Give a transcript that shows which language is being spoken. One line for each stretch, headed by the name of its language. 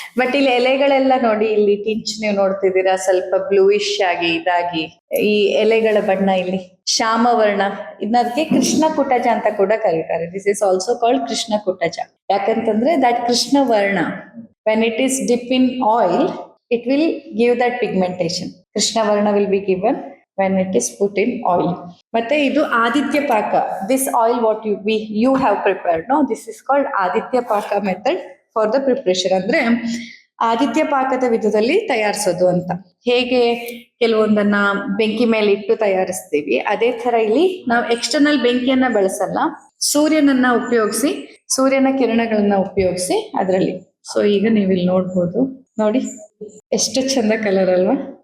Kannada: But ಇಲ್ಲಿ ಎಲೆಗಳೆಲ್ಲ ನೋಡಿ, ಇಲ್ಲಿ ಟಿಂಚ್ ನೀವು ನೋಡ್ತಿದ್ದೀರಾ, ಸ್ವಲ್ಪ ಬ್ಲೂಯಿಶ್ ಆಗಿ ಇದಾಗಿ ಈ ಎಲೆಗಳ ಬಣ್ಣ ಇಲ್ಲಿ ಶ್ಯಾಮವರ್ಣ. ಇದಕ್ಕೆ ಕೃಷ್ಣ ಕುಟಜ ಅಂತ ಕೂಡ ಕರೀತಾರೆ.
English: This is also called ಕೃಷ್ಣ ಕುಟಜ. ಯಾಕಂತಂದ್ರೆ ದಟ್ ಕೃಷ್ಣ ವರ್ಣ when it is dip in oil it will give that pigmentation. Krishna varna will be given when it is put in oil.
Kannada: ಮತ್ತೆ ಇದು ಆದಿತ್ಯ ಪಾಕ.
English: This oil what you have prepared, no, this is called ಆದಿತ್ಯ ಪಾಕ method for the preparation.
Kannada: ಅಂದ್ರೆ ಆದಿತ್ಯ ಪಾಕದ ವಿಧದಲ್ಲಿ ತಯಾರಿಸೋದು ಅಂತ. ಹೇಗೆ ಕೆಲವೊಂದನ್ನ ಬೆಂಕಿ ಮೇಲೆ ಇಟ್ಟು ತಯಾರಿಸ್ತೀವಿ, ಅದೇ ತರ ಇಲ್ಲಿ ನಾವು ಎಕ್ಸ್ಟರ್ನಲ್ ಬೆಂಕಿಯನ್ನ ಬಳಸಲ್ಲ, ಸೂರ್ಯನನ್ನ ಉಪಯೋಗಿಸಿ, ಸೂರ್ಯನ ಕಿರಣಗಳನ್ನ ಉಪಯೋಗಿಸಿ ಅದರಲ್ಲಿ. ಸೊ ಈಗ ನೀವು ಇಲ್ಲಿ ನೋಡ್ಬೋದು, ನೋಡಿ ಎಷ್ಟು ಚಂದ ಕಲರ್ ಅಲ್ವಾ.